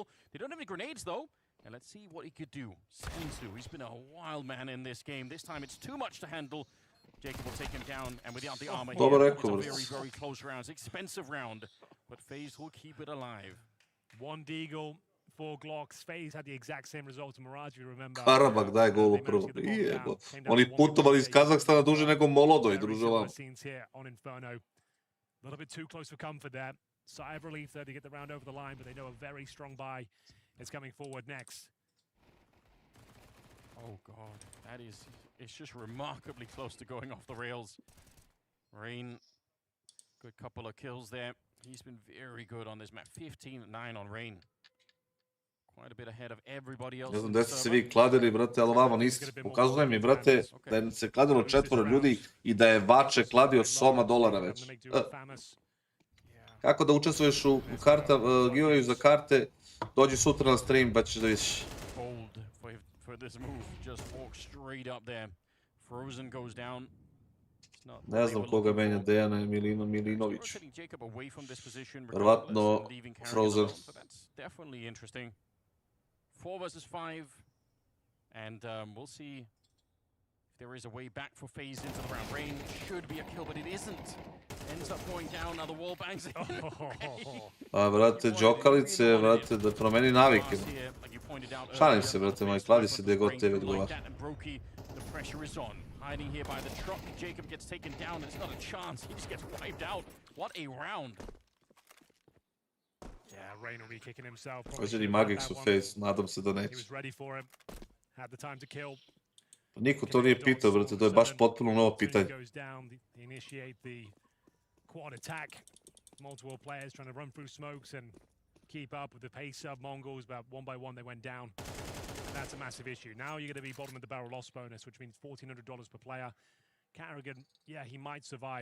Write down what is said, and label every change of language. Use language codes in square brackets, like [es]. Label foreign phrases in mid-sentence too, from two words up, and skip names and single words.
[en] They don't have any grenades, though. And let's see what he could do. Senzu, he's been a wild man in this game. This time it's too much to handle. Jacob will take him down, and without the armor [sr] Dobro [en] here, [sr] rekao, [en] it's a [sr] brate. [en] very, very close round. It's an expensive round, but FaZe will keep it alive. One Deagle, 4 Glocks. FaZe had the exact same result to Mirage, if you remember. [sr] Karabak daj gol u prvo. Jebo. Oni putovali iz Kazahstana duže nego Molodoj, druže vam. [en] Scenes here on Inferno. A little bit too close for comfort there. Sigh of relief there to get the round over the line, but they know a very strong buy is coming forward next. Oh god, that is, it's just remarkably close to going off the rails. Rain, good couple of kills there. He's been very good on this map. 15-9 on Rain. Quite a bit ahead of everybody else. [sr] Ne znam gde ste se vi kladili, brate, ali vama niste. Pokazuje mi, brate, da je se kladilo 4 ljudi i da je Vače kladio soma dolara već. Kako da učestvuješ u giveawayu za karte, dođi sutra na stream pa ćeš da vidiš. [en] Bold for this move, just walk straight up there. Frozen goes down. [sr] Ne znam koga menja, Dejana Milinović. Verovatno Frozen. [en] Definitely interesting. 4 versus 5, and we'll see if there is a way back for FaZe into the round. Rain should be a kill, but it isn't. Ends up going down, now the wall bangs in. [sr] A, brate, džokalice, brate, da promeni navike. Šalim se, brate moj, kladi se gdje god tebe odgovara. [en] The pressure is on. Hiding here by the truck. Jacob gets taken down, and it's not a chance. He just gets wiped out. What a round. Yeah, Rain will be kicking himself. [sr] Hoće li Magix u FaZe, nadam se da [en] He [sr] neće. [en] was ready for him. Had the time to kill. [sr] Niko to nije pitao, brate, to je baš potpuno novo pitanje. [en] Goes down, they initiate the quad attack. Multiple players trying to run through smokes and keep up with the pace of Mongols, but one by one they went down. And that's a massive issue. Now you're going to be bottom of the barrel loss bonus, which means $1,400 per player. Carrigan, yeah, he might survive.